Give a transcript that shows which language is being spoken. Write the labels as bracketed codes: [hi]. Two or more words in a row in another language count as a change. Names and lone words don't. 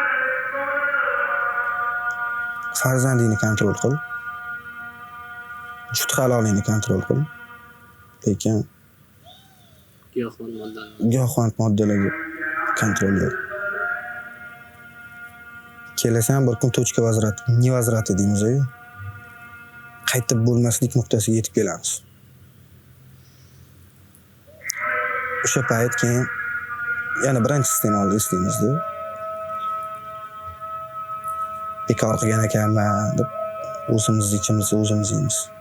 [uz] Farzandingni kontrol qil. Jut halolingni kontrol qil. Lekin giyohvand moddalarga kontrol yo'q. Kelasan bir kun [ru] точка возврата, невозврата [uz] deymiz-ku. Qaytib bo'lmaslik nuqtasiga yetib kelamiz. O'sha payt keyin yana birinchi iste'molni eslaymiz-da. Bekor qilgan ekanman deb o'zimizni ichimizda o'zimiz yeymiz.